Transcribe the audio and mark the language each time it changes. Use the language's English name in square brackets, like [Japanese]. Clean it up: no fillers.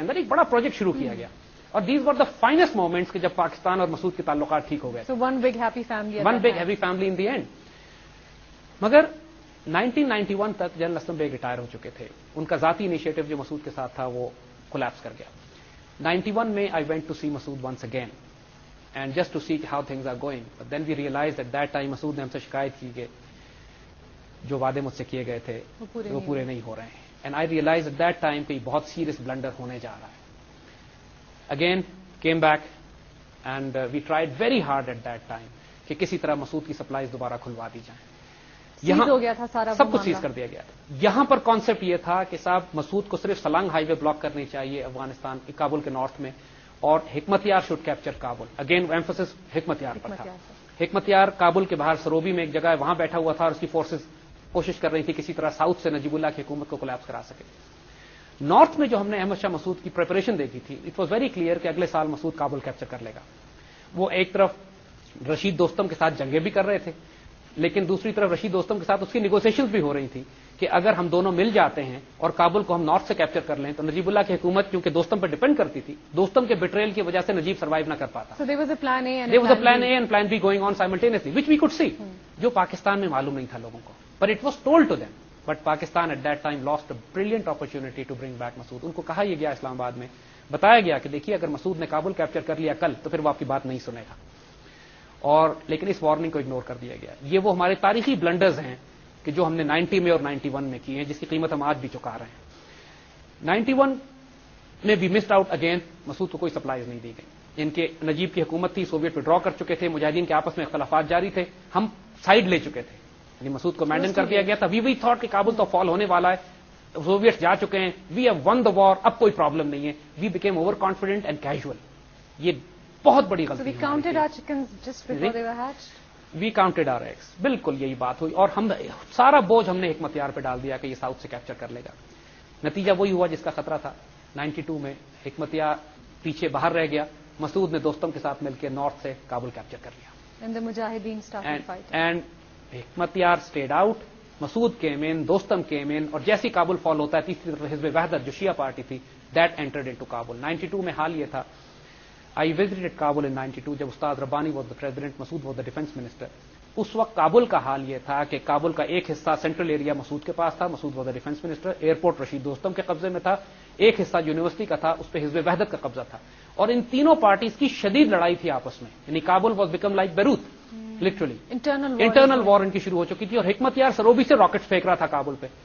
[Urdu] اندر ایک بڑا پروجیکٹ شروع کیا گیا، اور [English] these were the finest moments [Urdu] کہ جب پاکستان اور مسعود کے تعلقات ٹھیک ہو گئے. [English] One big happy family in the end. [Urdu] مگر 1991 تک جنرل اسلم بیگ ریٹائر ہو چکے تھے. ان کا ذاتی انیشیٹو جو مسعود کے ساتھ تھا وہ کولیپس کر گیا. 91 میں [English] I went to see Masood once again and just to see how things are going. But then we realized at that time Masood [Urdu] نے ہم سے شکایت کی کہ جو وعدے مجھ سے کیے گئے تھے وہ پورے نہیں ہو رہے ہیں. [English] And I realized at that time [Urdu] کہ یہ بہت سیریس بلنڈر ہونے جا رہا ہے. [English] Again came back and we tried very hard at that time [Urdu] کہ کسی طرح مسعود کی سپلائیز دوبارہ کھلوا دی جائیں. یہاں ہو گیا تھا سارا، سب کچھ سیز کر دیا گیا تھا. یہاں پر کانسیپٹ یہ تھا کہ صاحب مسعود کو صرف سلانگ ہائی وے بلاک کرنی چاہیے افغانستان کابل کے نارتھ میں، اور حکمت یار [English] Should capture Kabul. [Urdu] Again emphasis حکمت یار پر تھا. حکمت یار کابل کے باہر سروبی میں ایک جگہ ہے، وہاں بیٹھا ہوا تھا اور اس کی فورسز کوشش کر رہی تھی کسی طرح ساؤتھ سے نجیب اللہ کی حکومت کو کولیپس کرا سکے. نارتھ میں جو ہم نے احمد شاہ مسعود کی پریپریشن دیکھی تھی، [English] it was very clear [Urdu] کہ اگلے سال مسعود کابل کیپچر کر لے گا. وہ ایک طرف رشید دوستم کے ساتھ جنگیں بھی کر رہے تھے، لیکن دوسری طرف رشید دوستم کے ساتھ اس کی نیگوسیشنز بھی ہو رہی تھی کہ اگر ہم دونوں مل جاتے ہیں اور کابل کو ہم نارتھ سے کیپچر کر لیں تو نجیب اللہ کی حکومت کیونکہ دوستم پر ڈیپینڈ کرتی تھی، دوستم کے بیٹریل کی وجہ سے نجیب سروائیو نہ کر پاتا. [English] So there was a plan A and plan B going on simultaneously, which we could see. [Urdu] جو پاکستان میں معلوم نہیں تھا لوگوں کو. [English] But it was told to them. But Pakistan at that time lost a brilliant opportunity to bring back Masood. [Urdu] ان کو کہا یہ گیا اسلام آباد میں، بتایا گیا کہ دیکھیے اگر مسعود نے کابل کیپچر کر لیا کل تو پھر وہ آپ کی بات نہیں سنے گا. اور لیکن اس وارننگ کو اگنور کر دیا گیا. یہ وہ ہمارے تاریخی بلنڈرز ہیں کہ جو ہم نے 90 میں اور 91 میں کیے ہیں، جس کی قیمت ہم آج بھی چکا رہے ہیں. 91 میں بھی [English] Missed out again. [Urdu] مسعود کو کوئی سپلائیز نہیں دی گئی. ان کے نجیب کی حکومت تھی، سوویٹ ودرا کر چکے تھے، مجاہدین کے آپس میں اختلافات جاری تھے، ہم سائڈ لے چکے تھے، یعنی مسعود کو مینڈن کر دیا گیا تھا. [English] we thought [Urdu] کہ کابل تو فال ہونے والا ہے، سوویٹ جا چکے ہیں، [English] we have won the war, [Urdu] اب کوئی پرابلم نہیں ہے. [English] We became overconfident and casual. [Urdu] یہ بہت بڑی غلطی. [English] We counted our chickens just before they were hatched. We counted our eggs. [Urdu] بالکل یہی بات ہوئی، اور ہم سارا بوجھ ہم نے حکمت یار پہ ڈال دیا کہ یہ ساؤتھ سے کیپچر کر لے گا. نتیجہ وہی ہوا جس کا خطرہ تھا. 92 میں حکمت یار پیچھے باہر رہ گیا مسعود نے دوستم کے ساتھ مل کے نارتھ سے کابل کیپچر کر لیا. [English] And the Mujahideen started fighting. And Hekmatyar stayed out. [Urdu] Masood [English] came in, [Urdu] Dostum came in, اور جیسی کابل فال ہوتا ہے تیسری طرف حزب وحدت جو شیعہ پارٹی تھی [English] that entered into Kabul. [Urdu] 92 میں حال یہ تھا. [English] I visited Kabul in 92 [Urdu] جب استاد ربانی [English] was the president, Massoud was the defense minister. [Urdu] اس وقت کابل کا حال یہ تھا کہ کابل کا ایک حصہ سینٹرل ایریا مسعود کے پاس تھا, مسعود [English] was defence minister, [Urdu] airport Rashid دوستم کے قبضے میں تھا, ایک حصہ یونیورسٹی کا تھا, اس پہ حزب وحدت کا قبضہ تھا, اور ان تینوں پارٹیز کی شدید لڑائی تھی آپس میں. یعنی Kabul [English] Was became like Beirut literally. [Urdu] Internal وار ان کی شروع ہو چکی تھی, اور حکمت یار سروبی سے راکٹ پھینک رہا تھا کابل پہ.